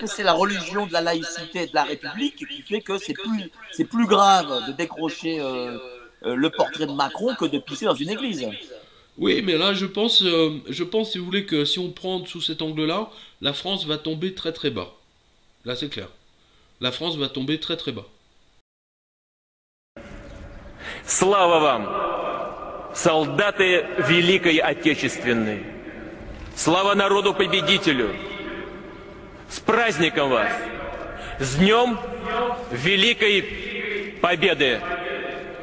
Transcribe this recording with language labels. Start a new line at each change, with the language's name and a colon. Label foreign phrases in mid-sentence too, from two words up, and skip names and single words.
French: que c'est la religion de la laïcité et de la République qui fait que c'est plus grave de décrocher le portrait de Macron que de pisser dans une église. Oui, mais là, je pense, si vous voulez, que si on prend sous cet angle-là, la France va tomber très très bas. Là, c'est clair. La France va tomber très très bas.
Russian: Слава вам, солдаты Великой Отечественной! Слава народу-победителю! С праздником вас! С Днем Великой Победы!